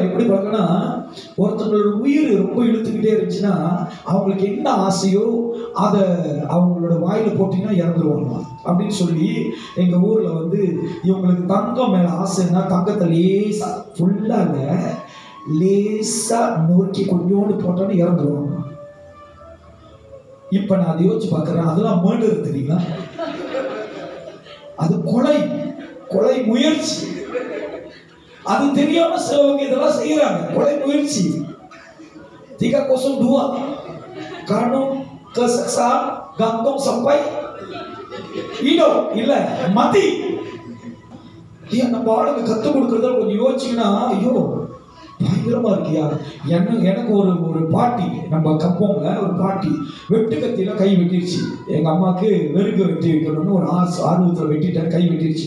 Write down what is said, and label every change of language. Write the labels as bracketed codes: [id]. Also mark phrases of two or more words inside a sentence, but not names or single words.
[ta] எப்படி பழக்கம்னா, ஒருத்தவங்களோட உயிர் ரொம்ப இழுத்துக்கிட்டே இருந்துச்சுன்னா அவங்களுக்கு என்ன ஆசையோ அதை அவங்களோட வாயில போட்டீங்கன்னா இறந்துருவாங்க அப்படின்னு சொல்லி எங்க ஊர்ல வந்து இவங்களுக்கு தங்கம் மேல ஆசைன்னா தங்கத்தை லேசா ஃபுல்லா லேசா நோக்கி கொஞ்சோண்டு போட்டோன்னு இறந்துருவாங்க. இப்ப நான் அதை யோசிச்சு பாக்குறேன், அதெல்லாம் மர்டர் தெரியுங்களா? அது கொலை முயற்சி. அது தெரியாம சிலவங்க இதெல்லாம் செய்யறாங்க. கொலை முயற்சி. [id] Tiga kosong dua. Karena kesaksian gantung sampai hidup. [ta] இல்ல மதி. நம்ம ஆளுங்க கத்து கொடுக்கறத கொஞ்சம் யோசிச்சீங்கன்னா, ஐயோ பயங்கரமா இருக்கியா. எனக்கு ஒரு பாட்டி, நம்ம கப்போம்ல ஒரு பாட்டி வெட்டு கத்தியில கை வெட்டிருச்சு. எங்க அம்மாவுக்கு வெறுக்கு வெட்டி வைக்கணும்னு ஒரு ஆர்வத்தில் வெட்டிட்டேன், கை வெட்டிருச்சு.